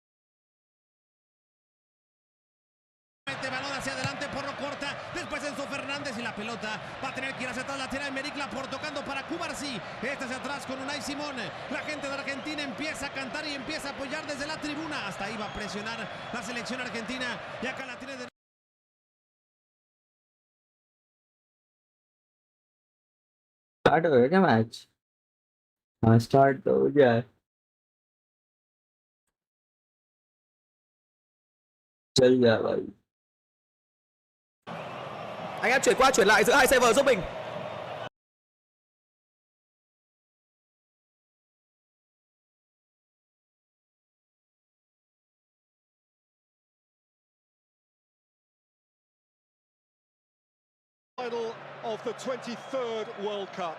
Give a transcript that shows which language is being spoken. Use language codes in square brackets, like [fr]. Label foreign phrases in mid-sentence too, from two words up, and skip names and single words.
[es] Balón hacia adelante, Porro corta, después Enzo Fernández. Fernández y la pelota va a tener que ir hacia atrás. La tira de Merikla por tocando para Cubarsí. Este hacia atrás con Unai Simón. La gente de Argentina empieza a cantar y empieza a apoyar desde la tribuna. Hasta ahí va a presionar la selección argentina. Y acá la tiene de... [hi] स्टार्ट हो गया क्या मैच? हाँ स्टार्ट तो हो गया है. चल गया भाई. [vi] Anh em chuyển qua chuyển lại giữa hai server giúp mình. [en] Final of the 23rd World Cup.